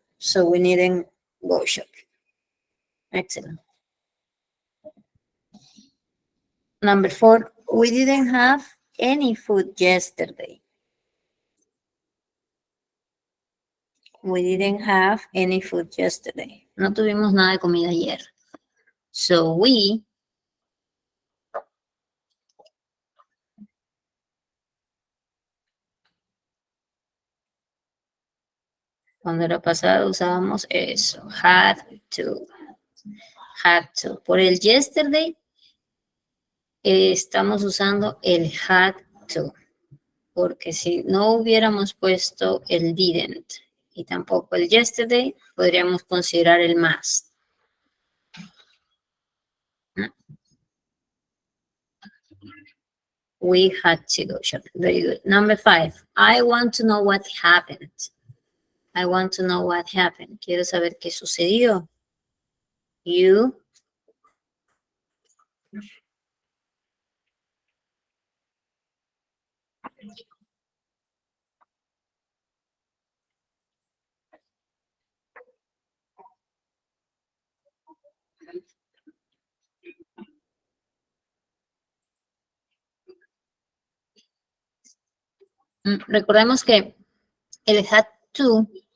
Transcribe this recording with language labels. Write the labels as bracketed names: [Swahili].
[English] So we needn't go shopping. Excellent. Number 4, we didn't have any food yesterday. We didn't have any food yesterday. [Spanish] No tuvimos nada de comida ayer. So we cuando era pasado usábamos eso. [English] Had to. Had to. [Spanish] Por el yesterday estamos usando el [English] had to. [Spanish] Porque si no hubiéramos puesto el didn't y tampoco el yesterday, podríamos considerar el must. [English] We had to go shopping. Very good. Number 5. I want to know what happened. I want to know what happened. [Spanish] Quiero saber qué sucedió. [English] You [Spanish] recordemos que el had to